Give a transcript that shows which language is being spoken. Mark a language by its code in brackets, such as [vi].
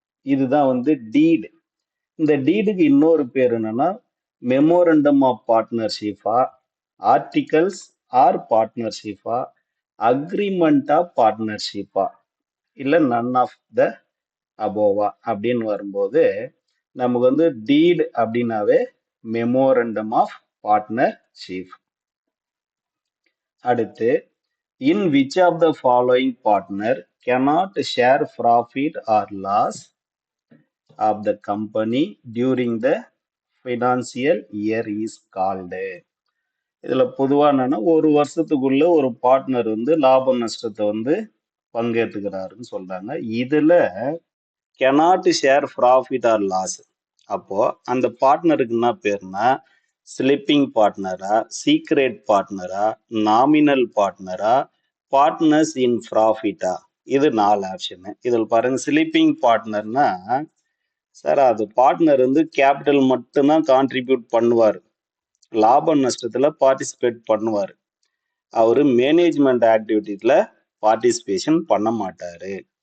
[ta] இதுதான் வந்து டீடு. இந்த டீடுக்கு இன்னொரு பேர் என்னன்னா memorandum of பார்ட்னர்ஷிப்பா, articles R பார்ட்னர்ஷிப்பா, agreement of பார்ட்னர்ஷிப்பா, இல்ல நன் ஆஃப் த அபோவா அப்படின்னு வரும்போது நமக்கு வந்து டீட் அப்படின்னாவே மெமோரண்டம் ஆஃப் பார்ட்னர்ஷிப். [en] அடுத்து in which of the following partner cannot share profit or loss of the company during the financial year is called. [ta] இதுல பொதுவா என்னன்னா ஒரு வருஷத்துக்குள்ள ஒரு பார்ட்னர் வந்து லாப நஷ்டத்தை வந்து பங்கேற்றுக்கிறாருன்னு சொல்றாங்க. [en] இதுல cannot share profit or loss. [ta] அப்போ அந்த பார்ட்னருக்கு என்ன பேருனா ஸ்லிப்பிங் பார்ட்னரா, சீக்ரெட் பார்ட்னரா, நாமினல் பார்ட்னரா, பார்ட்னர்ஸ் இன் ப்ராஃபிட்டா? இது 4 ஆப்ஷன். இதில் பாருங்க, ஸ்லிப்பிங் பார்ட்னர்னா சார் அது பார்ட்னர் வந்து கேபிட்டல் மட்டும்தான் கான்ட்ரிபியூட் பண்ணுவார், லாப நஷ்டத்துல பார்ட்டிசிபேட் பண்ணுவார், அவரு மேனேஜ்மெண்ட் ஆக்டிவிட்டிஸ்ல பார்ட்டிசிபேஷன் பண்ண மாட்டாரு.